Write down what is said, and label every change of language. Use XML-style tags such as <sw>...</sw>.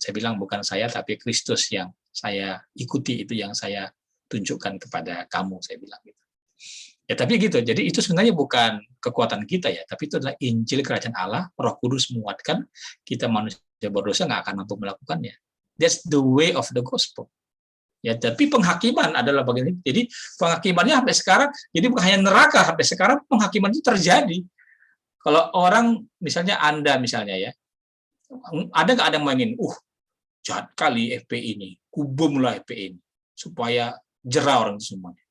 <id>Saya bilang bukan saya, tapi Kristus yang saya ikuti, itu yang saya tunjukkan kepada kamu, saya bilang gitu. Ya tapi gitu, jadi itu sebenarnya bukan kekuatan kita ya, tapi itu adalah Injil Kerajaan Allah, Roh Kudus menguatkan kita, manusia berdosa nggak akan mampu melakukannya.</id> <en>That's the way of the gospel.</en> <id>Ya, tapi penghakiman adalah bagian itu. Jadi penghakimannya sampai sekarang, jadi bukan hanya neraka, sampai sekarang penghakiman itu terjadi. Kalau orang, misalnya Anda misalnya ya, ada nggak ada yang mainin, jahat kali FPI ini, kubumlah FPI ini, supaya jerah orang itu semuanya.</id>